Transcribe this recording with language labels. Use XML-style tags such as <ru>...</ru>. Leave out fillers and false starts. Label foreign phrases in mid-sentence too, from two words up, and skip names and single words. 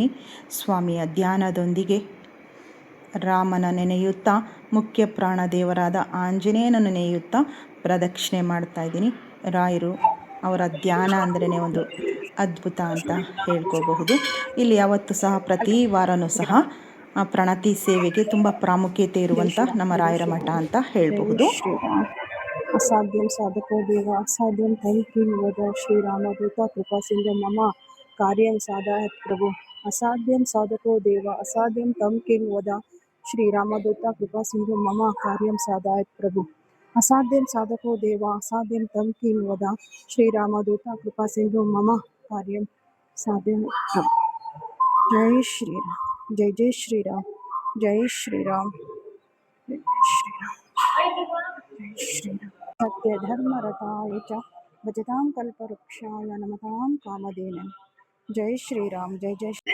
<kn>ಸ್ವಾಮಿಯ ಧ್ಯಾನದೊಂದಿಗೆ ರಾಮನ ನೆನೆಯುತ್ತಾ, ಮುಖ್ಯ ಪ್ರಾಣ ದೇವರಾದ ಆಂಜನೇಯನ ನೆನೆಯುತ್ತಾ ಪ್ರದಕ್ಷಿಣೆ ಮಾಡ್ತಾ ಇದ್ದೀನಿ. ರಾಯರು ಅವರ ಧ್ಯಾನ ಅಂದ್ರೇ ಒಂದು ಅದ್ಭುತ ಅಂತ ಹೇಳ್ಕೋಬಹುದು. ಇಲ್ಲಿ ಯಾವತ್ತೂ ಸಹ ಪ್ರತಿ ವಾರನೂ ಸಹ ಪ್ರಣತಿ ಸೇವೆಗೆ ತುಂಬ ಪ್ರಾಮುಖ್ಯತೆ ಇರುವಂಥ ನಮ್ಮ ರಾಯರ ಮಠ ಅಂತ ಹೇಳಬಹುದು.</kn> <sa>ಅಸಾಧ್ಯಂ ಸಾಧಕೋ ದೇವ ಅಸಾಧ್ಯಂ ತೈಕಿ ವದ ಶ್ರೀರಾಮದೂತ ಕೃಪಾ ಸಿಂಧು ಮಮ ಕಾರ್ಯಂ ಸಾಧಯತ್ ಪ್ರಭು. ಅಸಾಧ್ಯಂ ಸಾಧಕೋ ದೇವ ಅಸಾಧ್ಯಂ ತಂ ಕಿಂ ವದ ಶ್ರೀರಾಮದೂತ ಕೃಪಾ ಸಿಂಧು ಮಮ ಕಾರ್ಯಂ ಸಾಧಯತ್ ಪ್ರಭು. ಅಸಾಧ್ಯಂ ಸಾಧಕೋ ದೇವ ಅಸಾಧ್ಯಂ ತಂ ಕಿಂ ವದ ಶ್ರೀರಾಮದೂತ ಕೃಪಾ ಸಿಂಧು ಮಮ ಕಾರ್ಯಂ ಸಾಧ್ಯಂ ಪ್ರಭು.</sa> <hi>जय श्रीराम, जय जय श्रीराम, जय श्रीराम, जय श्रीराम, जय श्रीराम.</hi> <sa>ಸತ್ಯ ಧರ್ಮ ರಥಾಯ ಚ ಭಜತಾಂ ಕಲ್ಪವೃಕ್ಷಾಯ ನಮತಾಂ ಕಾಮಧೇನ.</sa> <hi>जय श्रीराम, जय जय</hi>